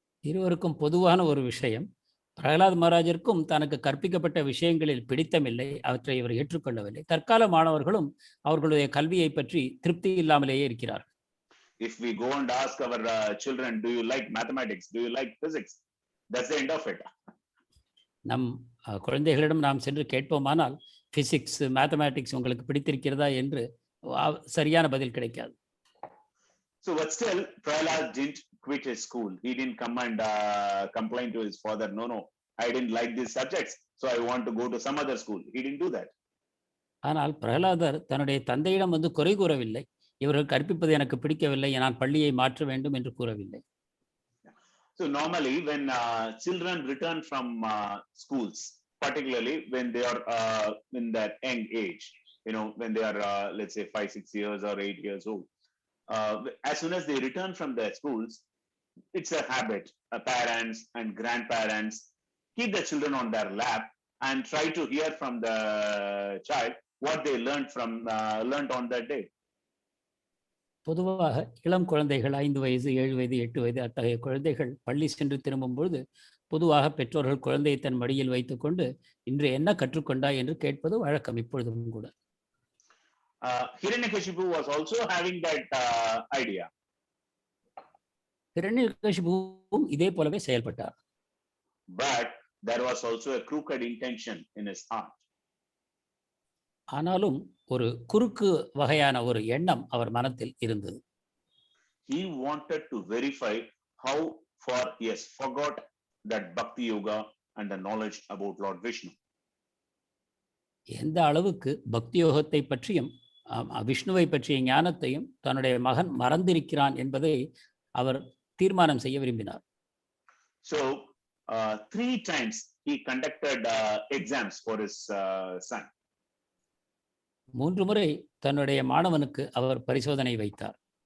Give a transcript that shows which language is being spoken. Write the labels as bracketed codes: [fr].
[ta] இருவருக்கும் பொதுவான ஒரு விஷயம், பிரகலாத் மகாராஜிற்கும் தனக்கு கற்பிக்கப்பட்ட விஷயங்களில் பிடித்தமில்லை, அவற்றை இவர் ஏற்றுக்கொள்ளவில்லை. தற்கால மாணவர்களும் அவர்களுடைய கல்வியை பற்றி திருப்தி இல்லாமலேயே இருக்கிறார். [en] If we go and ask our children, do you like mathematics? Do you like physics? That's the end of it. [ta] நம் குழந்தைகளிடம் நாம் சென்று கேட்போமானால் பிசிக்ஸ், மேத்தமேட்டிக்ஸ் உங்களுக்கு பிடித்திருக்கிறதா என்று சரியான பதில் கிடைக்காது. [en] So, but still, Prahlad didn't quit his school. He didn't come and complain to his father. No, I didn't like these subjects, so I want to go to some other school. He didn't do that. [ta] ஆனால் பிரகலாதர் தன்னுடைய தந்தையிடம் வந்து குறை கூறவில்லை. இவர்கள் கற்பிப்பது எனக்கு பிடிக்கவில்லை, நான் பள்ளியை மாற்ற வேண்டும் என்று கூறவில்லை. [en] So normally when children return from schools, particularly when they are in that young age, when they are let's say 5, 6 years or 8 years old, as soon as they return from their schools, it's a habit. Parents and grandparents keep the children on their lap and try to hear from the child what they learned on that day. [ta] பொதுவாக இளம் குழந்தைகள் 5 வயது, 7 வயது, 8 வயது அத்தகைய குழந்தைகள் பள்ளி சென்று திரும்பும் பொழுது பொதுவாக பெற்றோர்கள் குழந்தையை தன் மடியில் வைத்துக்கொண்டு இன்று என்ன கற்றுக்கொண்டாய் என்று கேட்பது வழக்கம் இப்பொழுதும் கூட. [en] Hiranyakashipu was also having that idea. [ta] ஹிரண்யகசிபுவும் இதே போலவே செயல்பட்டார். [en] But there was also a crooked intention in his heart. [ta] ஆனாலும் ஒரு குறுக்கு வகையான ஒரு எண்ணம் அவர் மனத்தில் இருந்தது. [en] He wanted to verify how far he has forgot that Bhakti Yoga and the knowledge about Lord Vishnu. [ta] எந்த அளவுக்கு பக்தி யோகத்தை பற்றியும் விஷ்ணுவை பற்றிய ஞானத்தையும் தன்னுடைய மகன் மறந்திருக்கிறான் என்பதை அவர் தீர்மானம் செய்ய விரும்பினார். [en] So 3 times he conducted exams for his son. [ta] 3 முறை தன்னுடைய மாணவனுக்கு அவர் பரிசோதனை வைத்தார்.